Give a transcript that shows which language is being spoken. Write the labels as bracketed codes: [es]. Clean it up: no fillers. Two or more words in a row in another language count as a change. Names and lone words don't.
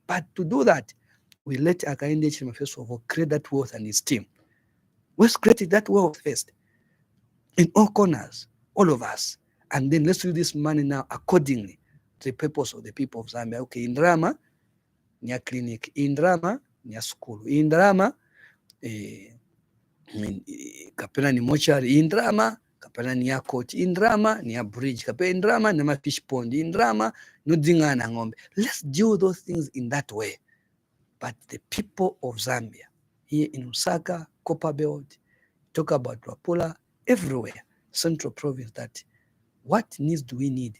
[en] But to do that, we let Akainde first of all create that wealth and esteem. Let's create that wealth first in all corners, all of us. And then let's use this money now accordingly to the purpose of the people of Zambia. Okay, in Drama, near clinic, in Drama, near school, in Drama, [ny] kapena ni [en] mortuary, in Drama, kapena near court, in Drama, near bridge, kapena in Drama, near fish pond, in Drama, [ny] no dingana ngombe. [en] Let's do those things in that way. But the people of Zambia, here in Lusaka, Copperbelt, talk about Luapula, everywhere, Central Province, that what needs do we need?